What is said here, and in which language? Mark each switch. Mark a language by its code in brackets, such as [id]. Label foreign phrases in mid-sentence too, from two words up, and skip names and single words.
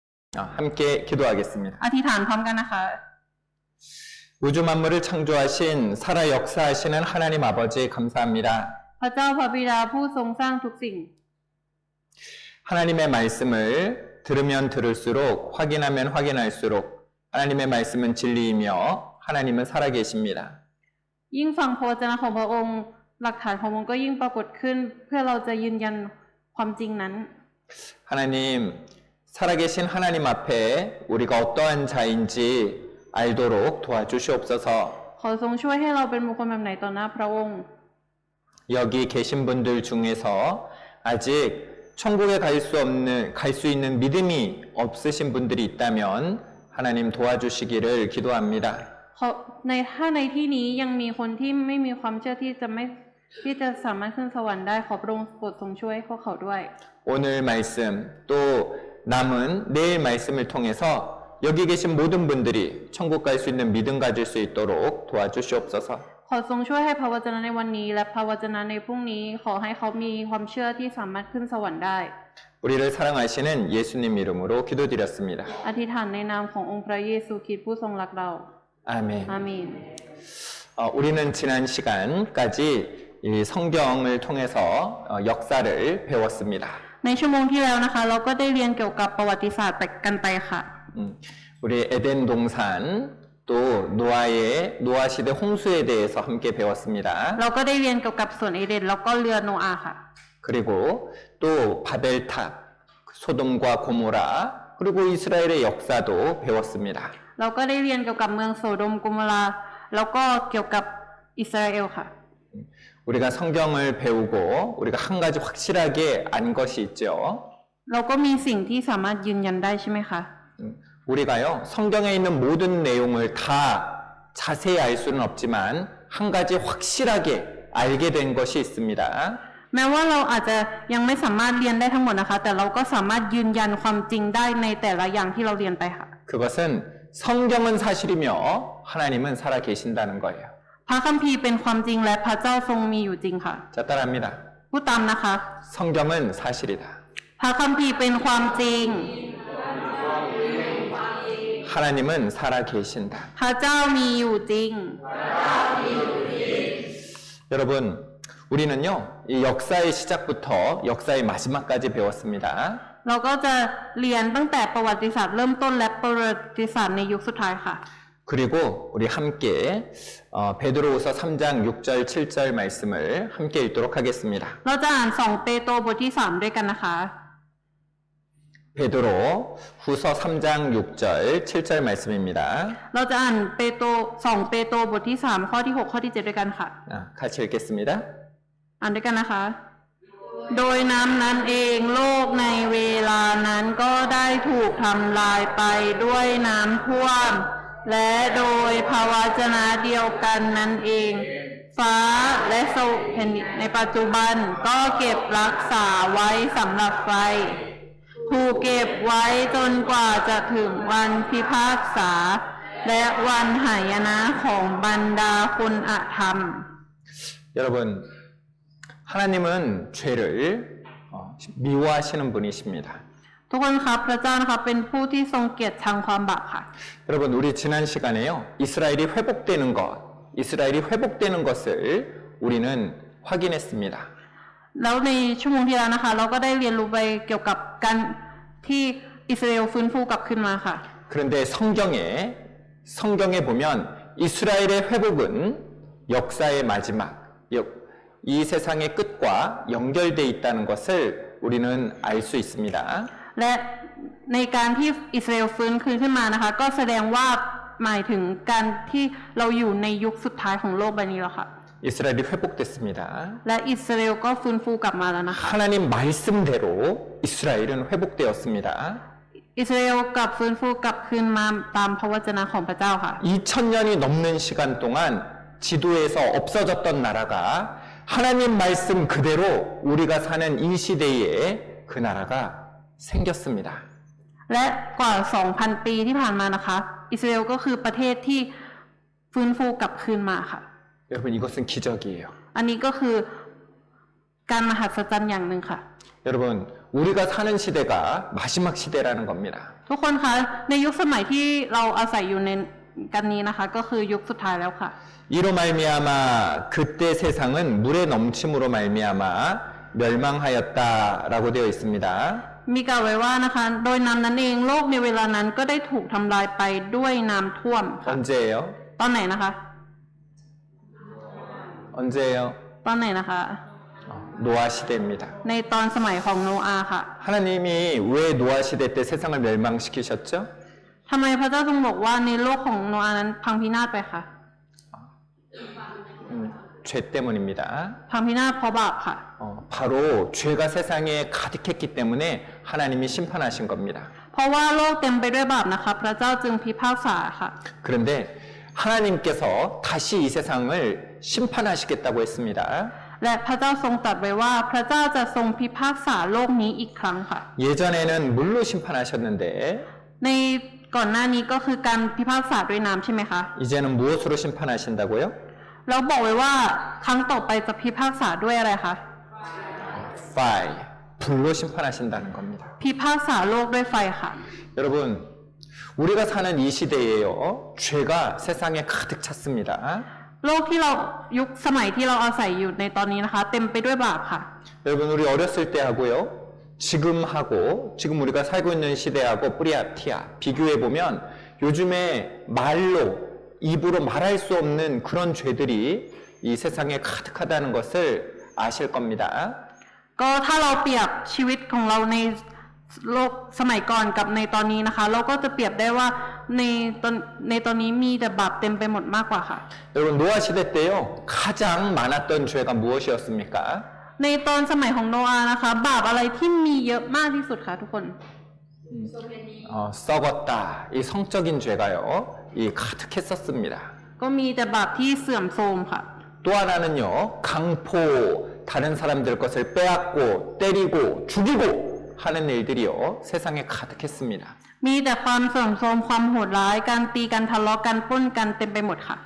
[ko] 함께 기도하겠습니다. [th] อธิษฐานพร้อมกันนะคะ [ko] 우주 만물을 창조하신 살아 역사하시는 하나님 아버지 감사합니다. [th] พระเจ้าพระบิดาผู้ทรงสร้างทุกสิ่ง [ko] 하나님의 말씀을 들으면 들을수록 확인하면 확인할수록 하나님의 말씀은 진리이며 하나님은 살아계십니다. [th] ยิ่งฟังพระวจนะของพระองค์หลักฐานของพระองค์ก็ยิ่งปรากฏขึ้นเพื่อเราจะยืนยันความจริงนั้น [ko] 하나님, 살아계신 하나님 앞에 우리가 어떠한 자인지 알도록 도와주시옵소서. [th] ขอทรงช่วยให้เราเป็นบุคคลแบบไหนต่อหน้าพระองค์ [ko] 여기 계신 분들 중에서 아직 천국에 갈 수 있는 믿음이 없으신 분들이 있다면 하나님 도와주시기를 기도합니다. [th] ถ้าในที่นี้ยังมีคนที่ไม่มีความเชื่อที่จะสามารถขึ้นสวรรค์ได้ขอพระองค์โปรดทรงช่วยพวกเขาด้วย [ko] 오늘 말씀 또 남은 내일 말씀을 통해서 여기 계신 모든 분들이 천국 갈 수 있는 믿음 가질 수 있도록 도와주시옵소서. [th] ขอทรงช่วยให้พระวจนะในวันนี้และพระวจนะในพรุ่งนี้ขอให้เขามีความเชื่อที่สามารถขึ้นสวรรค์ได้ [ko] 우리를 사랑하시는 예수님 이름으로 기도드렸습니다. [th] อธิษฐานในนามขององค์พระเยซูคริสต์ผู้ทรงรักเรา [ko] 아멘. [th] อาเมน [ko] 우리는 지난 시간까지 이 성경을 통해서 역사를 배웠습니다. [th] ในชั่วโมงที่แล้วนะคะเราก็ได้เรียนเกี่ยวกับประวัติศาสตร์กันไปค่ะ [ko] 우리 에덴 동산 또 노아 시대 홍수에 대해서 함께 배웠습니다. [th] เราก็ได้เรียนเกี่ยวกับสวนเอเดนแล้วก็เรือโนอาห์ค่ะ [ko] 그리고 또 바벨탑, 소돔과 고모라 그리고 이스라엘의 역사도 배웠습니다. [th] เราก็ได้เรียนเกี่ยวกับเมืองโสโดมโกโมราแล้วก็เกี่ยวกับอิสราเอลค่ะ [ko] 우리가 성경을 배우고 우리가 한 가지 확실하게 안 것이 있죠. [th] เราก็มีสิ่งที่สามารถยืนยันได้ใช่ไหมคะ [ko] 우리가요 성경에 있는 모든 내용을 다 자세히 알 수는 없지만 한 가지 확실하게 알게 된 것이 있습니다. [th] แม้ว่าเราอาจจะยังไม่สามารถเรียนได้ทั้งหมดนะคะแต่เราก็สามารถยืนยันความจริงได้ในแต่ละอย่างที่เราเรียนไปค่ะ [ko] 그것은 성경은 사실이며 하나님은 살아 계신다는 거예요. [th] พระคัมภีร์เป็นความจริงและพระเจ้าทรงมีอยู่จริงค่ะ [ko] 자, 따라합니다. [th] พูดตามนะคะ [ko] 성경은 사실이다. [th] พระคัมภีร์เป็นความจริง [ko] 하나님은 살아 계신다. [th] พระเจ้ามีอยู่จริง [ko] 여러분, 우리는요, 이 역사의 시작부터 역사의 마지막까지 배웠습니다. [th] เราก็จะเรียนตั้งแต่ประวัติศาสตร์เริ่มต้นและประวัติศาสตร์ในยุคสุดท้ายค่ะ [ko] 그리고 우리 함께 베드로후서 3장 6절 7절 말씀을 함께 읽도록 하겠습니다. [th] เราจะอ่าน2เปโตรบทที่3ด้วยกันนะคะ [ko] 베드로 후서 3장 6절 7절 말씀입니다. [th] เราจะอ่าน2เปโตรบทที่3ข้อที่6ข้อที่7ด้วยกันค่ะ [ko] 같이 읽겠습니다. [th] อ่านด้วยกันนะคะ โดยน้ำนั้นเองโลกในเวลานั้นก็ได้ถูกทำลายไปด้วยน้ำท่วมและโดยพระวจนะเดียวกันนั้นเองฟ้าและแผ่นดินในปัจจุบันก็เก็บรักษาไว้สำหรับไฟถูกเก็บไว้จนกว่าจะถึงวันพิพากษาและวันหายนะของบรรดาคนอธรรม [ko] 여러분, 하나님은 죄를 미워하시는 분이십니다. [th] ทุกคนครับพระเจ้านะคะเป็นผู้ที่ทรงเกียรติชังความบาปค่ะ [ko] 여러분, 우리 지난 시간에요, 이스라엘이 회복되는 것을 우리는 확인했습니다. [th] แล้วในชั่วโมงที่แล้วนะคะ เราก็ได้เรียนรู้ไปเกี่ยวกับการที่อิสราเอลฟื้นฟูกลับขึ้นมาค่ะ [ko] 그런데 성경에 보면 이스라엘의 회복은 역사의 마지막, 이 세상의 끝과 연결돼 있다는 것을 우리는 알 수 있습니다. [th] และในการที่อิสราเอลฟื้นคืนขึ้นมานะคะ ก็แสดงว่าหมายถึงการที่เราอยู่ในยุคสุดท้ายของโลกใบนี้แล้วค่ะ [ko] 이스라엘이 회복됐습니다. [th] และอิสราเอลก็ฟื้นฟูกลับมาแล้วนะคะ [ko] 하나님 말씀대로 이스라엘은 회복되었습니다. [th] อิสราเอลกลับฟื้นฟูกลับคืนมาตามพระวจนะของพระเจ้าค่ะ [ko] 2000년이 넘는 시간 동안 지도에서 없어졌던 나라가 하나님 말씀 그대로 우리가 사는 이 시대에 그 나라가 생겼습니다. [th] และกว่า 2,000 ปีที่ผ่านมานะคะอิสราเอลก็คือประเทศที่ฟื้นฟูกลับคืนมาค่ะ [ko] 여러분, 이것은 기적이에요. [th] อันนี้ก็คือการมหัศจรรย์อย่างหนึ่งค่ะ [ko] 여러분, 우리가 사는 시대가 마지막 시대라는 겁니다. [th] ทุกคนคะในยุคสมัยที่เราอาศัยอยู่ในกันนี้นะคะ ก็คือยุคสุดท้ายแล้วค่ะ [ko] 이로 말미암아 그때 세상은 물의 넘침으로 말미암아 멸망하였다라고 되어 있습니다. [th] มีกล่าวไว้ว่านะคะ โดยน้ำนั้นเองโลกในเวลานั้นก็ได้ถูกทำลายไปด้วยน้ำท่วมค่ะ [ko] 언제예요? [th] ตอนไหนนะคะ [ko] 언제예요? [th] ตอนไหนนะคะ [ko] 노아 시대입니다. [th] ในตอนสมัยของโนอาห์ค่ะ [ko] 하나님이 왜 노아 시대 때 세상을 멸망시키셨죠? [th] ทำไมพระเจ้าทรงบอกว่าในโลกของโนอาห์นั้นพังพินาศไปคะ [ko] 죄 때문입니다. [th] พังพินาศเพราะบาปค่ะ [ko] 바로 죄가 세상에 가득했기 때문에 하나님이 심판하신 겁니다. [th] เพราะว่าโลกเต็มไปด้วยบาปนะคะ พระเจ้าจึงพิพากษาค่ะ [ko] 그런데 하나님께서 다시 이 세상을 심판하시겠다고 했습니다. [th] และพระเจ้าทรงตรัสไว้ว่าพระเจ้าจะทรงพิพากษาโลกนี้อีกครั้งค่ะ [ko] 예전에는 물로 심판하셨는데 [th] ในก่อนหน้านี้ก็คือการพิพากษาด้วยน้ำใช่ไหมคะ [ko] 이제는 무엇으로 심판하신다고요? [th] แล้วบอกไว้ว่าครั้งต่อไปจะพิพากษาด้วยอะไรคะ [ko] Fire, 불로 심판하신다는 겁니다. [th] พิพากษาโลกด้วยไฟค่ะ [ko] 여러분, 우리가 사는 이 시대에요, 죄가 세상에 가득 찼습니다. [th] โลกที่เรายุคสมัยที่เราอาศัยอยู่ในตอนนี้นะคะ เต็มไปด้วยบาปค่ะ [ko] 여러분, 우리 어렸을 때 하고요, 지금 우리가 살고 있는 시대하고 뿌리아티아 비교해 보면 요즘에 말로 입으로 말할 수 없는 그런 죄들이 이 세상에 가득하다는 것을 아실 겁니다. [th] ก็ถ้าเราเปรียบชีวิตของเราในโลกสมัยก่อนกับในตอนนี้นะคะ เราก็จะเปรียบได้ว่าในตอนนี้มีแต่บาปเต็มไปหมดมากกว่าค่ะ [ko] 여러분 노아 시대 때요 가장 많았던 죄가 무엇이었습니까? [th] ในตอนสมัยของโนอาห์นะคะ บาปอะไรที่มีเยอะมากที่สุดคะทุกคน [ko] 썩었다. 이 성적인 죄가요 이 가득했었습니다. [th] ก็มีแต่บาปที่เสื่อมโทรมค่ะ [ko] 또 하나는요 강포 다른 사람들 것을 빼앗고 때리고 죽이고 하는 일들이요 세상에 가득했습니다. [th] มีแต่ความเสื่อมโทรมความโหดร้ายการตีกันทะเลาะกันปล้นกันเต็มไปหมดค่ะ